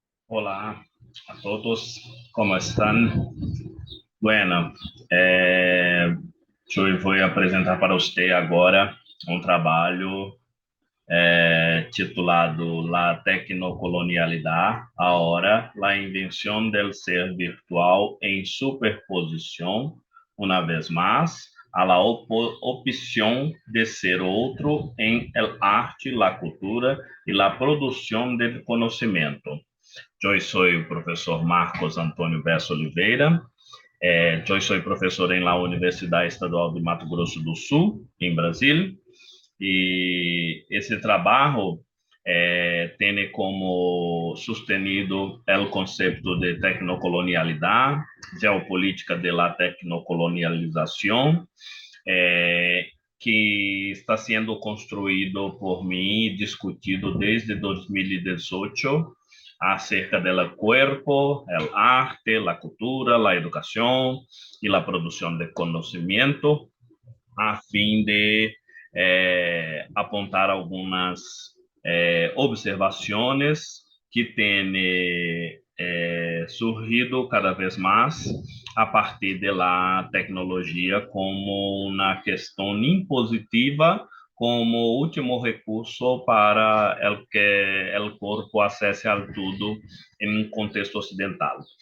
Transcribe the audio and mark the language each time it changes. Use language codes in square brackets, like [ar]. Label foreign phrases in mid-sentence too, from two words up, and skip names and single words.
[pt] Olá a todos, como estão? Bueno, eh, eu vou apresentar para você agora um trabalho titulado La Tecnocolonialidad, ahora la invención del ser virtual en superposición, una vez más, a la opción de ser outro en el arte, la cultura y la producción del conocimiento. Eu sou o professor Marcos Antônio Bessa Oliveira. Eu sou professor em la Universidade Estadual de Mato Grosso do Sul, em Brasília. E esse trabalho tem como sustenido o conceito de tecnocolonialidade, geopolítica [es] de la [pt] tecnocolonialização, que está sendo construído por mim e discutido desde 2018 [es] acerca del cuerpo, el arte, la cultura, la educación y la producción de conocimiento, [pt] a fim de apontar algumas observações que têm surgido cada vez mais a partir da tecnologia como uma questão impositiva, como último recurso para el que o corpo acesse a tudo em um contexto ocidental.